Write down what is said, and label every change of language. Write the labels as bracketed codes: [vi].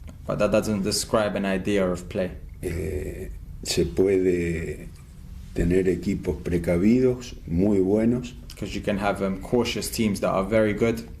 [en] But that doesn't describe an idea of play. [es] Se puede tener equipos precavidos muy buenos, [en] Because you can have cautious teams that are very good,